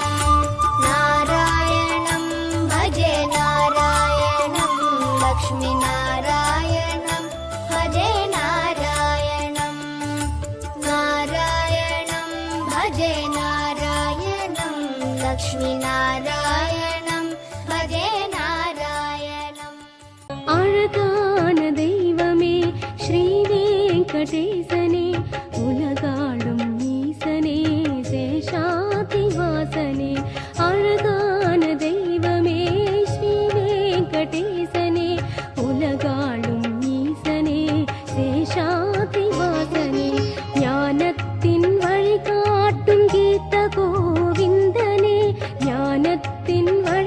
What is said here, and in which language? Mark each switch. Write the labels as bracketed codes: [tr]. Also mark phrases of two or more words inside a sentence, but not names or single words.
[sa] नारायणं भजे नारायणं लक्ष्मीनारायणं भजे नारायणं नारायणं भजे नारायणं लक्ष्मीनारायणं भजे नारायणम् [ta] அழகான தெய்வமே ஸ்ரீ வெங்கடேசனே உலகாளும் ஈசனே சேஷாதிவாசனே அழகான தெய்வமே ஸ்ரீ வெங்கடேசனே உலகாளும் ஈசனே சேஷாதிவாசனே ஞானத்தின் வழிகாட்டும் கீத கோவிந்தனே ஞானத்தின்